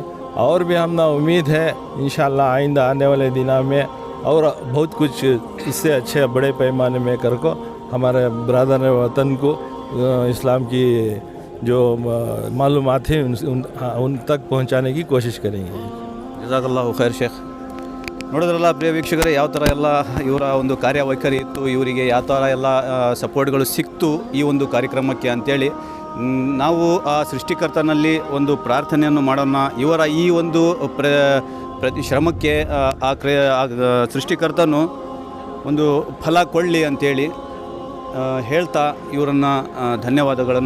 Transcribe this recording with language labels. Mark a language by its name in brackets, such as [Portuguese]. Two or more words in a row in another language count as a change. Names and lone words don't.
[Urdu] اور بھی ہم نے امید ہے ان شاء اللہ آئندہ آنے والے دنوں میں اور بہت کچھ اس سے اچھے بڑے پیمانے میں کرکو ہمارے برادر وطن کو اسلام کی جو معلومات ہیں ان تک پہنچانے کی کوشش کریں گے. [Arabic] جزاك الله خير شيخ. [Kannada] ನೋಡಿದ್ರಲ್ಲ ಪ್ರಿಯ ವೀಕ್ಷಕರೇ, ಯಾವ ಥರ ಎಲ್ಲ ಇವರ ಒಂದು ಕಾರ್ಯವೈಖರಿ ಇತ್ತು, ಇವರಿಗೆ ಯಾವ ಥರ ಎಲ್ಲ ಸಪೋರ್ಟ್ಗಳು ಸಿಕ್ತು ಈ ಒಂದು ಕಾರ್ಯಕ್ರಮಕ್ಕೆ ಅಂಥೇಳಿ ನಾವು ಆ ಸೃಷ್ಟಿಕರ್ತನಲ್ಲಿ ಒಂದು ಪ್ರಾರ್ಥನೆಯನ್ನು ಮಾಡೋಣ. ಇವರ ಈ ಒಂದು ಪ್ರತಿ ಶ್ರಮಕ್ಕೆ ಆ ಸೃಷ್ಟಿಕರ್ತನು ಒಂದು ಫಲ ಕೊಳ್ಳಿ ಅಂಥೇಳಿ ಹೇಳ್ತಾ ಇವರನ್ನು ಧನ್ಯವಾದಗಳನ್ನು ಹೇಳೋಣ ಸರ್.